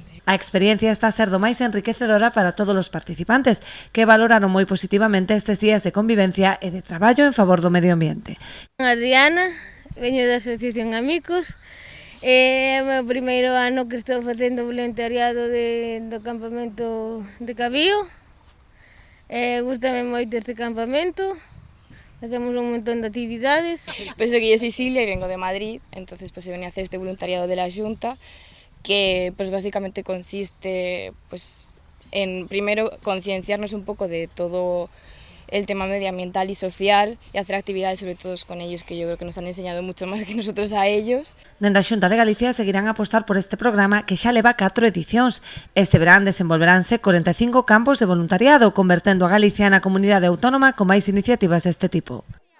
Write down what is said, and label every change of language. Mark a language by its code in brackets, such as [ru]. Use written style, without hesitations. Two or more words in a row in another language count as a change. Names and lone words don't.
[gl] A experiencia está a ser do máis enriquecedora para todos os participantes, que valoraron moi positivamente estes días de convivencia e de traballo en favor do medio ambiente. Adriana, veño da Asociación Amicos, é o meu primeiro ano que estou facendo voluntariado do campamento de Cabío. Gústame moito este campamento, [es] hacemos un montón de actividades. Pues que yo soy Silvia y vengo de Madrid, entonces pues he venido a hacer este voluntariado de la Junta, que pues básicamente consiste pues en primero concienciarnos un poco de todo el tema medioambiental y social y hacer actividades sobre todo con ellos, que yo creo que nos han enseñado mucho más que nosotros a ellos. [gl] Dende a Xunta de Galicia seguirán a apostar por este programa que xa leva 4 edicións. Este verán desenvolveránse 45 campos de voluntariado, convertendo a Galicia na comunidade autónoma con máis iniciativas deste tipo.